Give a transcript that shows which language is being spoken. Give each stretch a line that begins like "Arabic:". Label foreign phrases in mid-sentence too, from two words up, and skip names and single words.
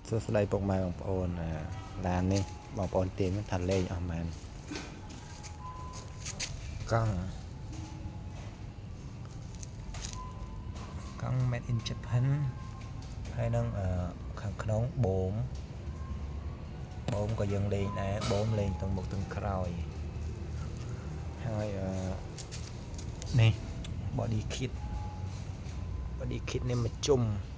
Khmer: សួស្តីពុកម៉ែបងប្អូនឡាននេះបងប្អូនទាញថាលេងអស់មែនកង់
English: made in Japan
Khmer: ហើយនឹងខាងក្នុងបូមក៏យើងលេងដែរបូមលេងទាំងមុខទាំងក្រោយហើយនេះ
English: body kit
Khmer: នេះមកជុំ